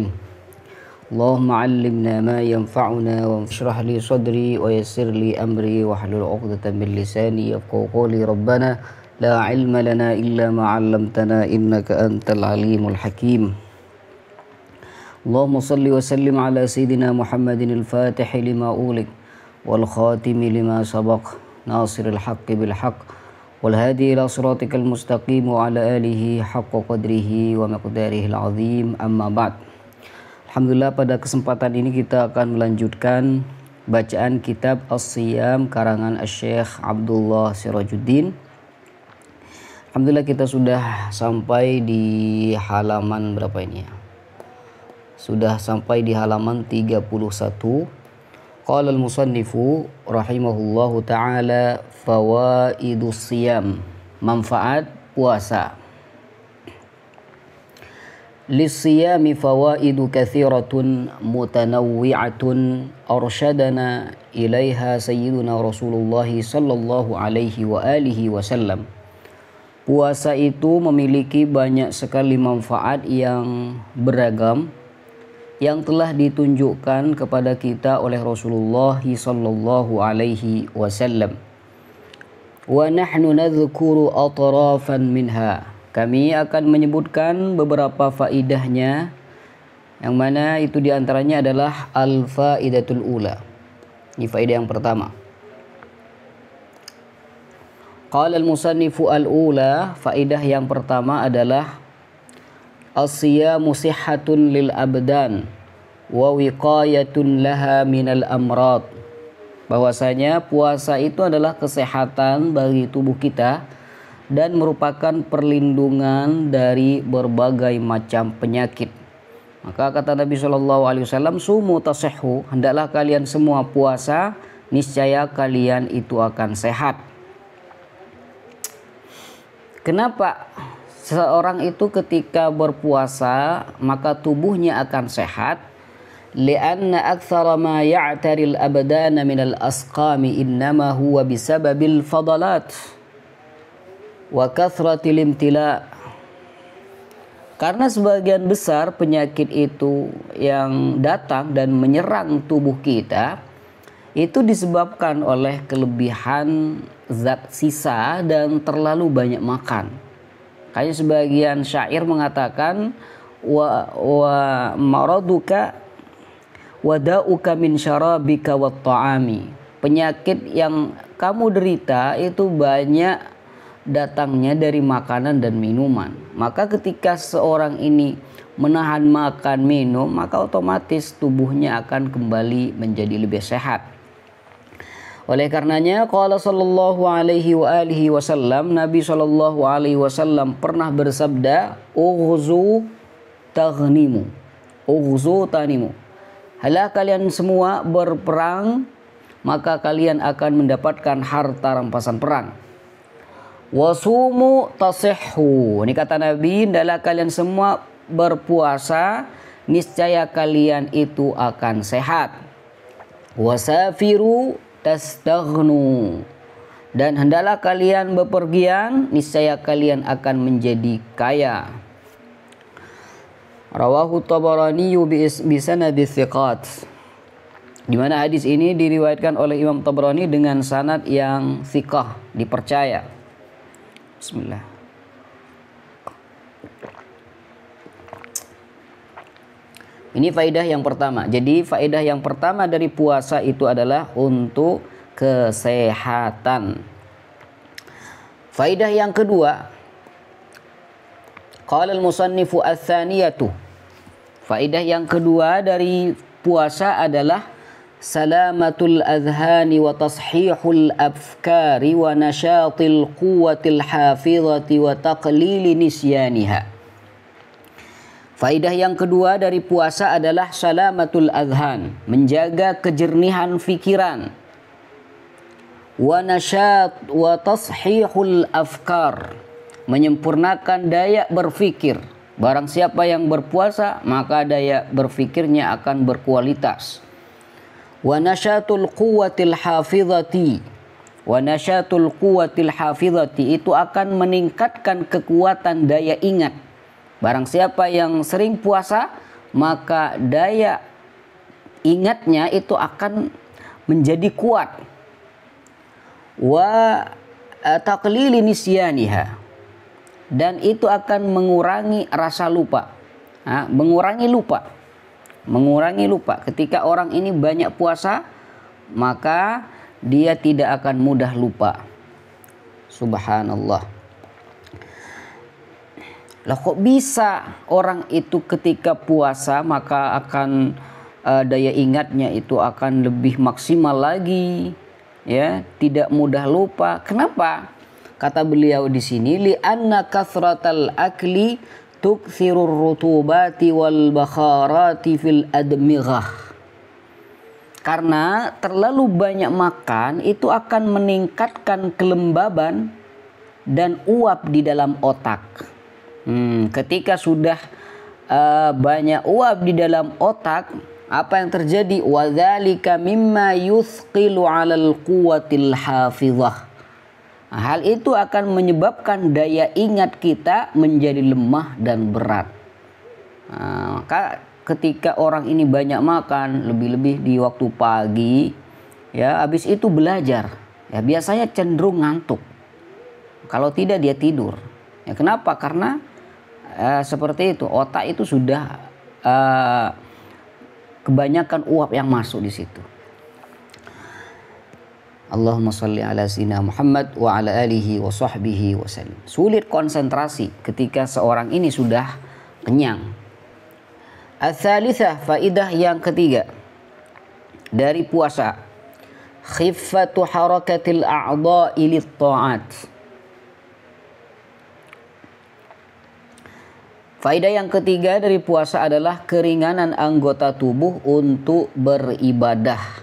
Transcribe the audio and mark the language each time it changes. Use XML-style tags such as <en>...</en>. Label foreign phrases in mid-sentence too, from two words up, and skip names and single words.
<ar>اللهم علمنا ما ينفعنا واشرح لي صدري ويسر لي أمري واحلل عقدة من لساني يفقهوا قولي. ربنا لا علم لنا إلا ما علمتنا إنك أنت العليم الحكيم. اللهم صل وسلم على سيدنا محمد الفاتح لما أغلق والخاتم لما سبق ناصر الحق بالحق والهادي إلى صراطك المستقيم وعلى آله حق قدره ومقداره العظيم أما بعد. Alhamdulillah,</ar> <id>pada kesempatan ini kita akan melanjutkan bacaan kitab As-Siyam karangan Asy-Syaikh Abdullah Sirajuddin. Alhamdulillah kita sudah sampai di halaman berapa ini ya? Sudah sampai di halaman 31.</id> <ar>قال المصنف رحمه الله تعالى فوائد الصيام,</ar> <id>manfaat puasa.</id> <ar>للصيام فوائد كثيرة متنوعة أرشدنا إليها سيدنا رسول الله صلى الله عليه وعلى آله وسلم.</ar> <id>Puasa itu memiliki banyak sekali manfaat yang beragam yang telah ditunjukkan kepada kita oleh</id> <ar>رسول الله صلى الله عليه وسلم. ونحن نذكر أطرافا منها.</ar> <id>Kami akan menyebutkan beberapa faidahnya, yang mana itu diantaranya adalah</id> <ar>الفائدة الأولى.</ar> <id>Ini faidah yang pertama.</id> <ar>قال المصنف الأولى,</ar> <id>faidah yang pertama adalah</id> <ar>الصيام صحة للأبدان ووقاية لها من الأمراض.</ar> <id>Bahwasanya puasa itu adalah kesehatan bagi tubuh kita dan merupakan perlindungan dari berbagai macam penyakit. Maka kata Nabi SAW,</id> <ar>صوموا تصحوا,</ar> <id>hendaklah kalian semua puasa, niscaya kalian itu akan sehat. Kenapa seorang itu ketika berpuasa maka tubuhnya akan sehat?</id> <ar>لأن أكثر ما يعتري الأبدان من الأسقام إنما هو بسبب الفضلات وكثرة الامتلاء.</ar> <id>Karena sebagian besar penyakit itu yang datang dan menyerang tubuh kita itu disebabkan oleh kelebihan zat sisa dan terlalu banyak makan. Kayak sebagian syair mengatakan</id> <ar>ومرضك وداؤك من شرابك والطعام.</ar> <id>Penyakit yang kamu derita itu banyak datangnya dari makanan dan minuman. Maka ketika seorang ini menahan makan minum, maka otomatis tubuhnya akan kembali menjadi lebih sehat. Oleh karenanya</id> <ar>قال صلى الله عليه وعلى آله وسلم, Nabi صلى الله عليه وسلم</ar> <id>pernah bersabda,</id> <ar>اغزوا تغنموا اغزوا تغنموا.</ar> <id>Hala kalian semua berperang, maka kalian akan mendapatkan harta rampasan perang.</id> <ar>وصوموا تصحوا,</ar> <id>ini kata Nabi, hendaklah kalian semua berpuasa, niscaya kalian itu akan sehat.</id> <ar>وسافروا تستغنوا,</ar> <id>dan hendaklah kalian bepergian, niscaya kalian akan menjadi kaya.</id> <ar>رواه الطبراني بسند ثقات,</ar> <id>di mana hadis ini diriwayatkan oleh Imam Tabarani dengan sanad yang thiqah, dipercaya. Bismillah. Ini faedah yang pertama. Jadi faedah yang pertama dari puasa itu adalah untuk kesehatan. Faedah yang kedua,</id> <ar>قال المصنف الثانية.</ar> <id>Faedah yang kedua dari puasa adalah</id> <ar>سلامة الأذهان وتصحيح الأفكار ونشاط القوة الحافظة وتقليل نسيانها.</ar> <id>Faedah yang kedua dari puasa adalah</id> <ar>سلامة الأذهان,</ar> <id>menjaga kejernihan fikiran.</id> <ar>ونشاط وتصحيح الأفكار,</ar> <id>menyempurnakan daya berfikir. Barang siapa yang berpuasa, maka daya berfikirnya akan berkualitas.</id> <ar>ونشاط القوة الحافظة. ونشاط القوة الحافظة</ar> <id>itu akan meningkatkan kekuatan daya ingat. Barang siapa yang sering puasa, maka daya ingatnya itu akan menjadi kuat.</id> <ar>وتقليل نسيانها.</ar> <id>Dan itu akan mengurangi rasa lupa. Mengurangi lupa. Ketika orang ini banyak puasa, maka dia tidak akan mudah lupa. Subhanallah. Lah kok bisa orang itu ketika puasa maka akan daya ingatnya itu akan lebih maksimal lagi, ya, tidak mudah lupa. Kenapa? Kata beliau di sini,</id> <ar>لأن كثرة الأكل تكثر الرطوبات والبخارات في الأدمغة.</ar> <id>Karena terlalu banyak makan itu akan meningkatkan kelembaban dan uap di dalam otak. Ketika sudah banyak uap di dalam otak, apa yang terjadi?</id> <ar>وذلك مما يثقل على القوة الحافظة.</ar> <id>Hal itu akan menyebabkan daya ingat kita menjadi lemah dan berat. Maka ketika orang ini banyak makan, lebih-lebih di waktu pagi, ya, habis itu belajar, ya biasanya cenderung ngantuk. Kalau tidak dia tidur. Ya, kenapa? Karena seperti itu, otak itu sudah kebanyakan uap yang masuk di situ.</id> <ar>اللهم صل على سيدنا محمد وعلى آله وصحبه وسلم.</ar> <id>Sulit konsentrasi ketika seorang ini sudah kenyang. Ats-tsalitsah,</id> <ar>faidah yang ketiga dari puasa, خفة حركة الأعضاء للطاعات.</ar> <id>Faidah yang ketiga dari puasa adalah keringanan anggota tubuh untuk beribadah.</id>